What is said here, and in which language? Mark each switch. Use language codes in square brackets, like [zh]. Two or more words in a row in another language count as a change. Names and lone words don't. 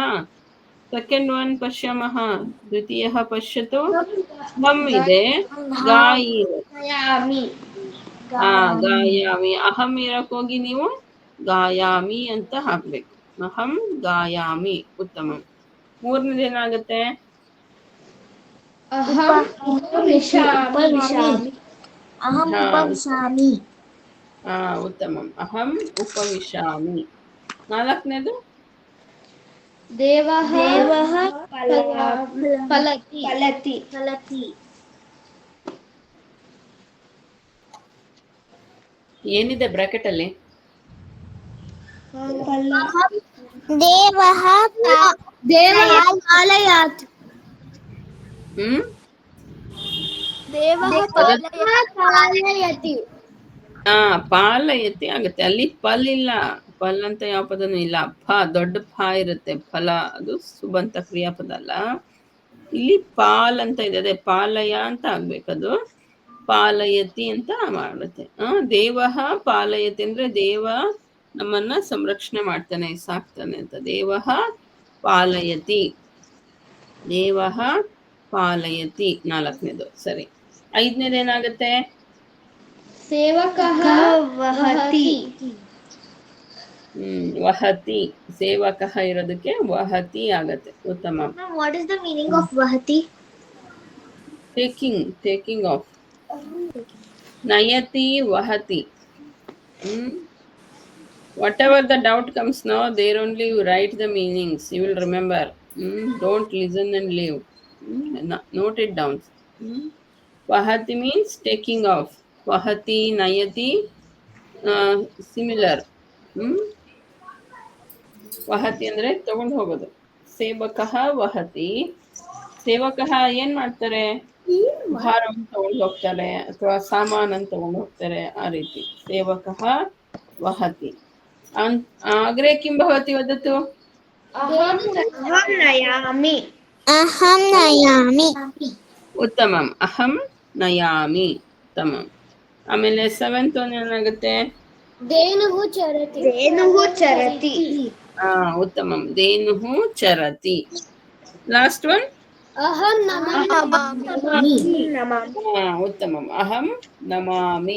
[en] second one [sa] ಪಶ್ಯಾಮಃ. ದ್ವಿತೀಯ ಪಶ್ಯತು. [kn] ಹಂ ಇದೆ, ಗಾಯಿ [sa] ಗಾಯಾಮಿ. [kn] ಗಾಯಾಮಿ. ಅಹಂ ಇರಕ್ ಹೋಗಿ ನೀವು ಗಾಯಾಮಿ ಅಂತ ಹಾಕ್ಬೇಕು. [sa] ಅಹಂ ಗಾಯಾಮಿ. ಉತ್ತಮ. ಮೂರನೇದೇನಾಗತ್ತೆ? ಅಹಂ ಉಪವಿಶಾಮಿ. ಅಹಂ ಉಪವಿಶಾಮಿ. ಉತ್ತಮಂ. ಅಹಂ ಉಪವಿಶಾಮಿ. [kn] ನಾಲ್ಕನೇದು? [sa] ದೇವಃ ಫಲತಿ. [kn] ಏನಿದೆ ಬ್ರಾಕೆಟ್ ಅಲ್ಲಿ? [sa] देवः पालयात् ಹ್ಮ್ पालयति [kn] ಪಾಲಯತಿ ಆಗುತ್ತೆ. ಅಲ್ಲಿ ಪಲ್ ಇಲ್ಲ, ಪಲ್ ಅಂತ ಯಾವ ಪದನೂ ಇಲ್ಲ. ದೊಡ್ಡ ಇರುತ್ತೆ. ಫಲ ಅದು ಸುಬಂತ ಕ್ರಿಯಾಪದ ಅಲ್ಲ. ಇಲ್ಲಿ ಪಾಲ್ ಅಂತ ಇದೆ, ಅದೇ ಪಾಲಯ ಅಂತ ಆಗ್ಬೇಕದು. ಪಾಲಯತಿ ಅಂತ ಮಾಡುತ್ತೆ. [sa] ದೇವಃ ಪಾಲಯತಿ [kn] ಅಂದ್ರೆ ದೇವ ನಮ್ಮನ್ನ ಸಂರಕ್ಷಣೆ ಮಾಡ್ತಾನೆ, ಸಾಕ್ತಾನೆ ಅಂತ. [sa] ದೇವಃ ಪಾಲಯತಿ, ದೇವಃ ಪಾಲಯತಿ 4ನೇದು. [kn] ಸರಿ, 5ನೇದು ಏನಾಗುತ್ತೆ? [sa] सेवकः वहति [kn] ವಹತಿ. ಸೇವಕಃ ಇರೋದಕ್ಕೆ ವಹತಿ ಆಗತ್ತೆ. ಉತ್ತಮ. [en] What is the meaning of vahati? taking off. [sa] ನಯತಿ ವಹತಿ. [en] Whatever the doubt comes now, there only you write the meanings. You will remember. Don't listen and leave. Note it down. Vahati means taking off. Vahati, nayati, similar. [kn] ವಹತಿ ಅಂದ್ರೆ ತಗೊಂಡು ಹೋಗೋದು. [sa] ಸೇವಕಃ ವಹತಿ. [kn] ಸೇವಕಃ ಏನ್ ಮಾಡ್ತಾರೆ? ಭಾರವನ್ನು ತಗೊಂಡು ಹೋಗ್ತಾರೆ ಅಥವಾ ಸಾಮಾನನ್ನು ತಗೊಂಡು ಹೋಗ್ತಾರೆ, ಆ ರೀತಿ. [sa] ಸೇವಕಃ ವಹತಿ. ಅಗ್ರೆ ಕಿಂ ಭವತಿ ವದತು? अहं नयामि Aham nayami. ಉತ್ತಮಂ. ಅಹಂ ನಯಾಮಿ. ಉತ್ತಮಂ. [kn] ಆಮೇಲೆ [en] 7th one [kn] ಏನಾಗುತ್ತೆ? [sa] धेनुः चरति ಉತ್ತಮಂ. ಧೇನುಃ ಚರತಿ. [en] last one? [sa] अहं नमामि ಉತ್ತಮಂ. ಅಹಂ ನಮಾಮಿ.